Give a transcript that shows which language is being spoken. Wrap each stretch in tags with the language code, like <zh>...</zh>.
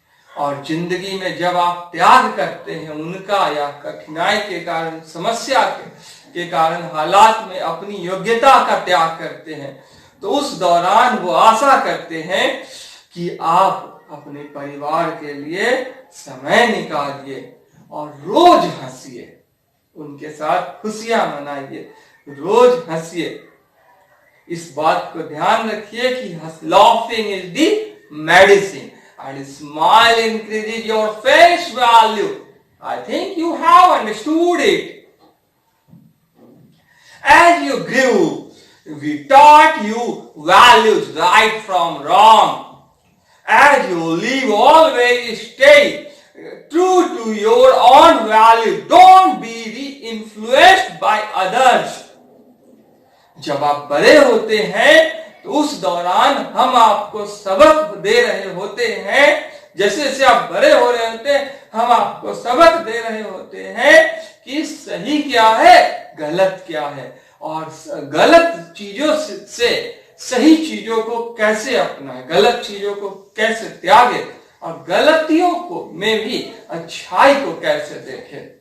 <hi>और जिंदगी में जब आप त्याग करते हैं उनका या कठिनाई के कारण, समस्या के कारण, हालात में अपनी योग्यता का त्याग करते हैं तो उस दौरान वो आशा करते हैं कि आप अपने परिवार के लिए समय निकालिए और रोज हंसिए, उनके साथ खुशियां मनाइए, रोज हंसिए। इस बात को ध्यान रखिए कि</hi> <en>laughing is the medicine and smile increases your face value. I think you have understood it. As you grew, we taught you values right from wrong. As you live, always stay true to your own value. Don't be influenced by others.</en> <hi>जब आप बड़े होते हैं तो उस दौरान हम आपको सबक दे रहे होते हैं। जैसे जैसे आप बड़े हो रहे होते हैं हम आपको सबक दे रहे होते हैं कि सही क्या है, गलत क्या है और गलत चीजों से सही चीजों को कैसे अपनाए, गलत चीजों को कैसे त्यागे और गलतियों को में भी अच्छाई को कैसे देखे।</hi>